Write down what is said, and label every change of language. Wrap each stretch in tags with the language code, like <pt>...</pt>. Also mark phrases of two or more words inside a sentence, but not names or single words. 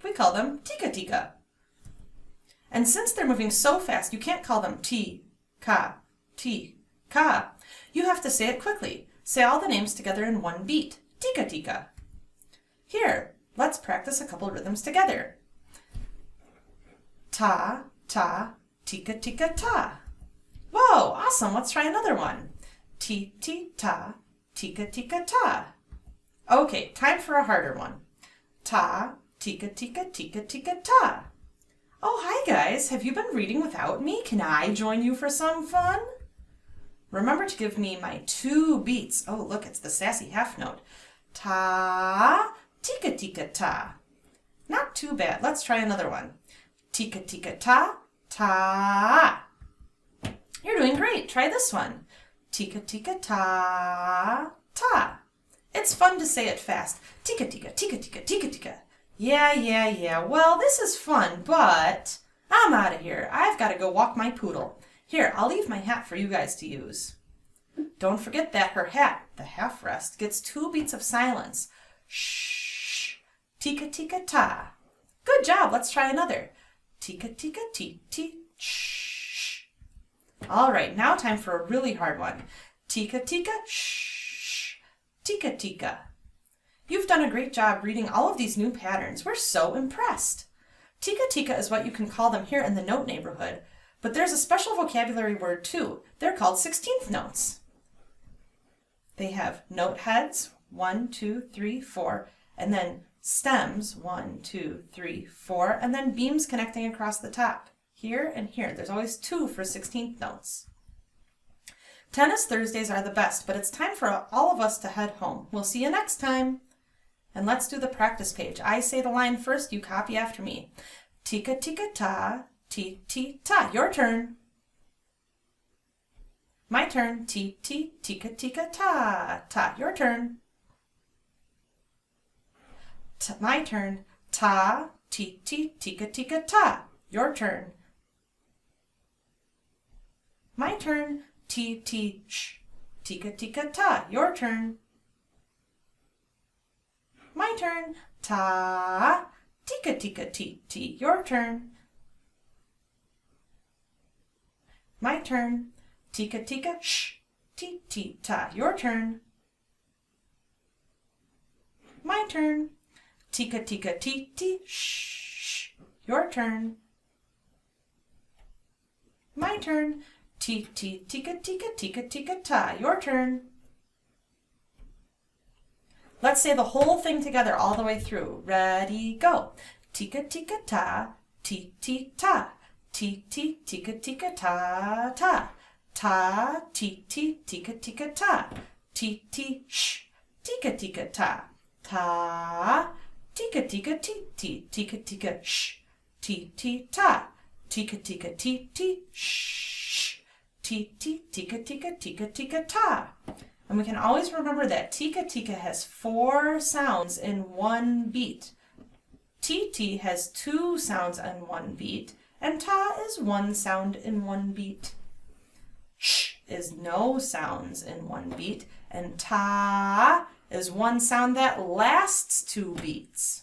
<en>We call them tika tika. And since they're moving so fast, you can't call them T-ka, T-ka. You have to say it quickly. Say all the names together in one beat. Tika tika. Here, let's practice a couple rhythms together. Ta, ta, tika tika ta. Whoa, awesome. Let's try another one. Ti, ti, ta, tika tika ta. Okay, time for a harder one. Ta, tika, tika, tika, tika, ta. Oh, hi guys. Have you been reading without me? Can I join you for some fun? Remember to give me my 2 beats. Oh, look, it's the sassy half note. Ta, tika, tika, ta. Not too bad. Let's try another one. Tika, tika, ta, ta. You're doing great. Try this one. Tika, tika, ta, ta. It's fun to say it fast. Tika, tika, tika, tika, tika, tika. Yeah. Well, this is fun, but I'm out of here. I've got to go walk my poodle. Here, I'll leave my hat for you guys to use. Don't forget that her hat, the half rest, gets 2 beats of silence. Shh. Tika, tika, ta. Good job. Let's try another. Tika, tika, ti, ti, shh. All right, now time for a really hard one. Tika, tika, shh. Tika, tika. You've done a great job reading all of these new patterns. We're so impressed. Tika tika is what you can call them here in the note neighborhood, but there's a special vocabulary word too. They're called 16th notes. They have note heads, 1, 2, 3, 4, and then stems, 1, 2, 3, 4, and then beams connecting across the top. Here and here. There's always 2 for 16th notes. Tennis Thursdays are the best, but it's time for all of us to head home. We'll see you next time. And let's do the practice page. I say the line first, you copy after me. Tika tika ta, ti ti ta. Your turn. My turn. Ti ti tika tika ta ta. Your turn. My turn. Ta ti ti tika tika ta. Your turn. My turn. Ti ti sh. Tika tika ta. Your turn. My turn. Ta. Tika tika ti ti. Your turn. My turn. Tika tika sh. Ti ti ta. Your turn. My turn. Tika tika ti ti sh. Your turn. My turn. Ti ti tika tika tika tika ta. Your turn. Let's say the whole thing together all the way through. Ready, go. Tika tika ta, ti ti ta. Ti ti tika tika ta ta. Ta ti ti tika tika ta. Ti ti sh. Tika tika ta. Ta tika tika ti ti tika tika sh. Ti ti ta. Tika tika ti ti sh. Ti ti tika tika tika tika ta. And we can always remember that tika tika has 4 sounds in one beat. Ti has 2 sounds in one beat, and ta is 1 sound in one beat. Sh is no sounds in one beat, and ta is 1 sound that lasts 2 beats.</en>